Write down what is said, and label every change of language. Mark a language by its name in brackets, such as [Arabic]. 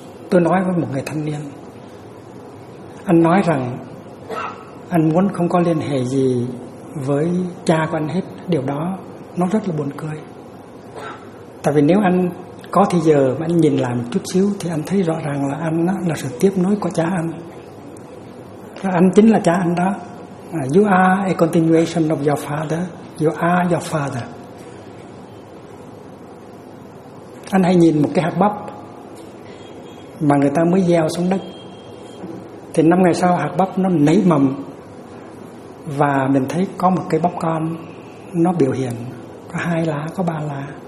[Vietnamese] Tôi nói với một người thanh niên, anh nói rằng anh muốn không có liên hệ gì với cha của anh hết. Điều đó nó rất là buồn cười. Tại vì nếu anh có thì giờ mà anh nhìn lại một chút xíu thì anh thấy rõ ràng là anh đó là sự tiếp nối của cha anh. Và anh chính là cha anh đó. [English] You are a continuation of your father. You are your father. [Vietnamese] Anh hay nhìn một cái hạt bắp mà người ta mới gieo xuống đất, thì 5 ngày sau hạt bắp nó nảy mầm và mình thấy có một cái bắp con, nó biểu hiện có 2 lá, có 3 lá.